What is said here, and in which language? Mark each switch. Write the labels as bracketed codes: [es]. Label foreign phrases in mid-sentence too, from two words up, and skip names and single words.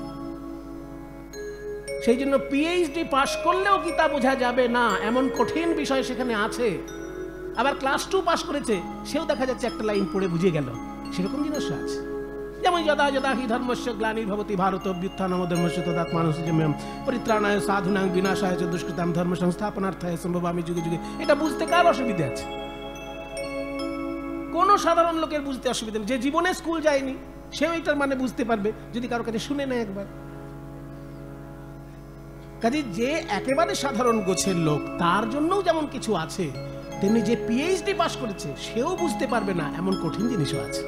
[bn] সেই জন্য পিএইচডি পাশ করলেও গীতা বোঝা যাবে না এমন কঠিন বিষয় সেখানে আছে। আবার ক্লাস 2 পাশ করেছে, সেও দেখা যাচ্ছে একটা লাইন পড়ে বুঝে গেল, সেরকম জিনিস আছে। [sa] যেমন যদা যদা হি ধর্মস্য গ্লানির্ভবতি ভারত অভ্যুত্থানম ধর্মস্য তদাত্মানুসৃজম্যহম পরিত্রাণায় সাধুনাং বিনাশায় চ দুষ্কৃতাং ধর্ম সংস্থাপনার্থায় সম্ভবামি যুগে যুগে। [bn] এটা বুঝতে কার অসুবিধা আছে? কোন সাধারণ লোকের বুঝতে অসুবিধা নেই। যে জীবনে স্কুল যায়নি সেও এটার মানে বুঝতে পারবে যদি কারো কাছে শুনে নেয় একবার। কাজে যে একেবারে সাধারণ গোছের লোক তার জন্যও যেমন কিছু আছে, তেমনি যে পিএইচডি পাশ করেছে সেও বুঝতে পারবে না এমন কঠিন জিনিসও আছে।